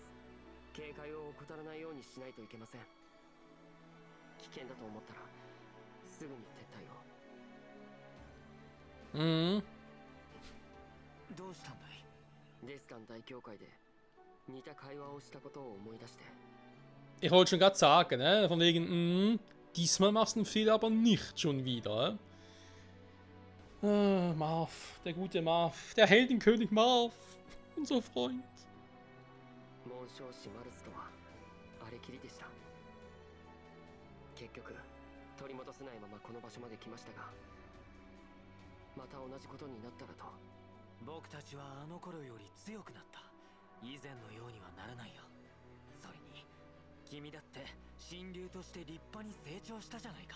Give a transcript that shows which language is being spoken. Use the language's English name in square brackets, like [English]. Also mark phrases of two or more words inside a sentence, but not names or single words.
[Japanese] 警戒を怠らないようにしないといけません。危険だと思ったらすぐに撤退を。どうしたんだい？デスカン大教会で似た会話をしたことを思い出して。 [German] Ich wollte schon gerade sagen, ne? Von wegen, diesmal machst du einen Fehler aber nicht schon wieder. Marv, der gute Marv, der Heldenkönig Marv, unser Freund. [Japanese] 紋章師マルスとはあれきりでした。結局取り戻せないままこの場所まで来ましたが、また同じことになったらと。僕たちはあの頃より強くなった。以前のようにはならないよ。それに君だって神竜として立派に成長したじゃないか。